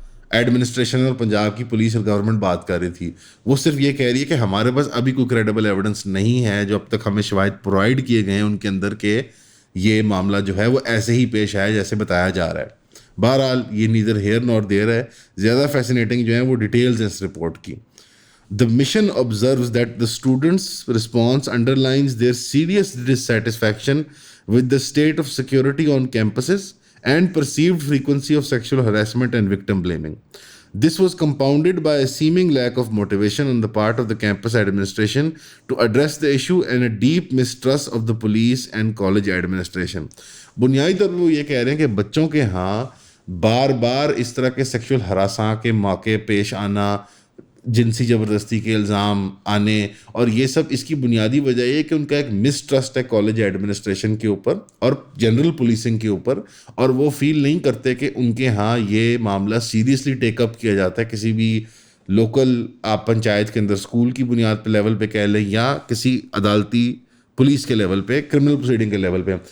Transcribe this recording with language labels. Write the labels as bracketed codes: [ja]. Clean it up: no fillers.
[ur] Administration اور پنجاب کی police اور گورنمنٹ بات کر رہی تھی۔ وہ صرف یہ کہہ رہی ہے کہ ہمارے پاس ابھی کوئی کریڈیبل ایویڈنس نہیں ہے جو اب تک ہمیں شواہد پرووائڈ کیے گئے ہیں ان کے اندر کہ یہ معاملہ جو ہے وہ ایسے ہی پیش آیا جیسے بتایا جا رہا ہے۔ بہرحال یہ [en] neither here nor there [ur] ہے، زیادہ فیسینیٹنگ جو ہیں وہ ڈیٹیلز ہیں اس رپورٹ کی۔ [en] The mission observes that the students' response underlines their serious dissatisfaction with the state of security on campuses and perceived frequency of sexual harassment and victim blaming. This was compounded by a seeming lack of motivation on the part of the campus administration to address the issue and a deep mistrust of the police and college administration. [ur] بنیادی طور پر وہ یہ کہہ رہے ہیں کہ بچوں کے ہاں بار بار اس طرح کے سیکشول ہراساں کے موقع پیش آنا، جنسی زبردستی کے الزام آنے، اور یہ سب اس کی بنیادی وجہ یہ ہے کہ ان کا ایک مسٹرسٹ ہے کالج ایڈمنسٹریشن کے اوپر اور جنرل پولیسنگ کے اوپر، اور وہ فیل نہیں کرتے کہ ان کے ہاں یہ معاملہ سیریسلی ٹیک اپ کیا جاتا ہے کسی بھی لوکل آپ پنچایت کے اندر، اسکول کی بنیاد پہ لیول پہ کہہ لیں یا کسی عدالتی پولیس کے لیول پہ، کرمنل پروسیڈنگ کے لیول پہ.